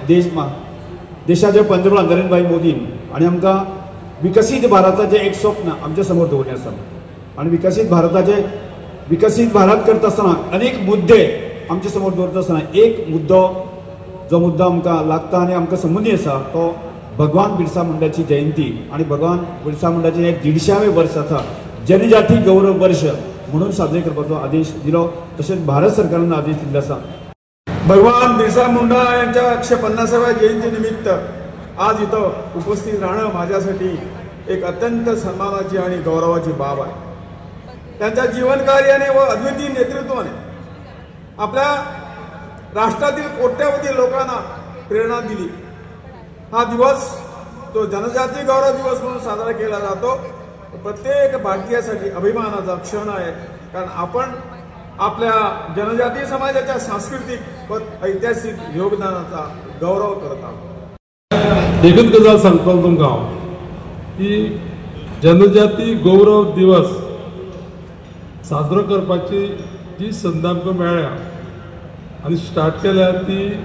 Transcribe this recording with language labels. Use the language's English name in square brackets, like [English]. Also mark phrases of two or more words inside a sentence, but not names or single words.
[Konkani] देशाचे पंतप्रधान नरेंद्र भाई मोदीन आणि आमकां विकसीत भारताचें एक स्वप्न आमच्या समोर दवरलें आसा आनी विकसीत भारत करता आसतना अनेक मुद्दे आमच्या समोर दवरता आसतना एक मुद्दो जो मुद्दो आमकां लागता आनी आमकां संबंदी आसा तो भगवान बिरसा मुंडाची जयंती आणि भगवान बिरसा मुंडाचें एक 150वें वर्स आसा जनजाती गौरव वर्ष म्हणून साजरे करपाचो आदेश दिलो तशेंच भारत सरकारान आदेश दिल्लो आसा। [Marathi] भगवान बिरसा मुंडा यांच्या 150व्या जयंती निमित्त आज इथं उपस्थित राहणं माझ्यासाठी एक अत्यंत सन्मानाची आणि गौरवाची बाब आहे। त्यांच्या जीवनकार्याने व अद्वितीय नेतृत्वाने आपल्या राष्ट्रातील कोट्यावधी लोकांना प्रेरणा दिली। हा दिवस तो जनजाती गौरव दिवस म्हणून साजरा केला जातो। प्रत्येक भारतीयासाठी अभिमानाचा क्षण आहे कारण आपण आपल्या जनजाती समाजाच्या सांस्कृतिक व ऐतिहासिक योगदानाचा गौरव करत आहोत। [Konkani] एकच गजाल सांगतो तुमकां हांव की जनजाती गौरव दिवस साजरो करपाची जी संद आमकां मेळ्ळ्या आनी स्टार्ट केल्या ती